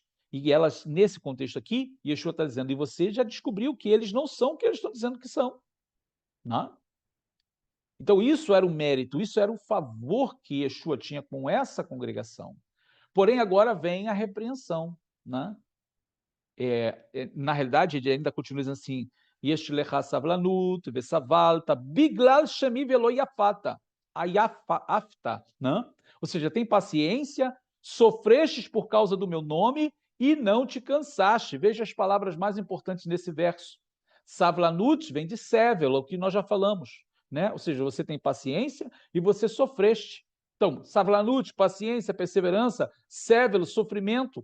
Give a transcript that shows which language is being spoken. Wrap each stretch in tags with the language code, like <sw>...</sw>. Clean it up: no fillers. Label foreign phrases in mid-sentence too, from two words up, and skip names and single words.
<pt>E elas, nesse contexto aqui, Yeshua está dizendo, e você já descobriu que eles não são o que eles estão dizendo que são. Não? Então, isso era o mérito, isso era o favor que Yeshua tinha com essa congregação. Porém, agora vem a repreensão. Né? Na realidade, ele ainda continua dizendo assim,</pt> <he>יש לך סבלנות, וסבלת, בגלל שמי ולא יפת, עייפת.</he> <pt>Né? Ou seja, tem paciência, sofrestes por causa do meu nome e não te cansaste. Veja as palavras mais importantes nesse verso. Savlanut vem de sevel, o que nós já falamos. Né? Ou seja, você tem paciência e você sofreste. Então, savlanut, paciência, perseverança, sevel, sofrimento.</pt>